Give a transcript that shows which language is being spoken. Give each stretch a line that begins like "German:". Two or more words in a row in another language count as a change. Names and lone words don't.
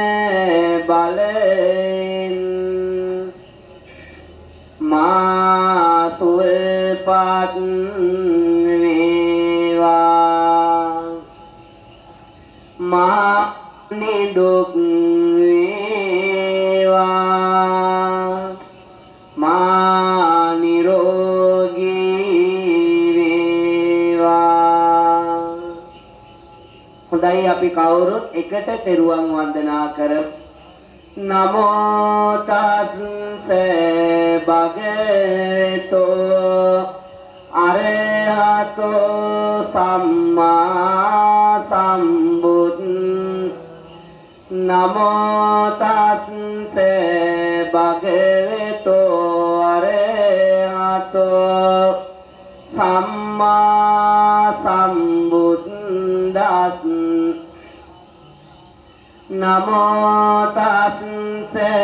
Sinhala: බලෙන් මා සුපත් වේවා මා නිදුක් වේවා මා නිරෝගී වේවා හොඳයි අපි කවුරුත් එකට තෙරුවන් වන්දනා කරමු
Pali: නමෝ තස්ස භගවතෝ අරහතෝ සම්මා සම්බුද්ද නමෝ තස්ස භගවතෝ අරහතෝ සම්මා සම්බුද්දස්ස නමෝ තස්ස